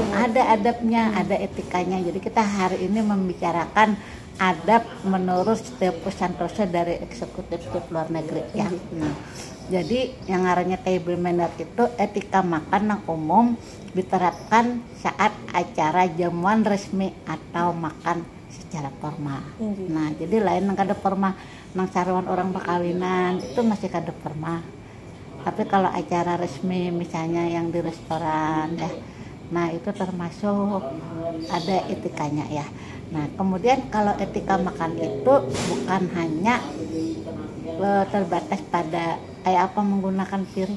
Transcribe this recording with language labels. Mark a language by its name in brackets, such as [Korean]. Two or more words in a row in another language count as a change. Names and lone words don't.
[Indonesian] Ada adabnya, ada etikanya. Jadi kita hari ini membicarakan adab menurut Tipu Santoso dari eksekutif luar negeri ya. Jadi yang ngarannya [English] table manner [Indonesian] itu etika makan yang umum diterapkan saat acara jamuan resmi atau makan secara formal. [Banjar] Nah, jadi lain nang kada formal, nang saruan orang perkawinan itu masih kada formal. [Indonesian] Tapi kalau acara resmi misalnya yang di restoran ya, nah itu termasuk ada etikanya ya. Nah, kemudian kalau etika makan itu bukan hanya terbatas pada kayak apa menggunakan piring.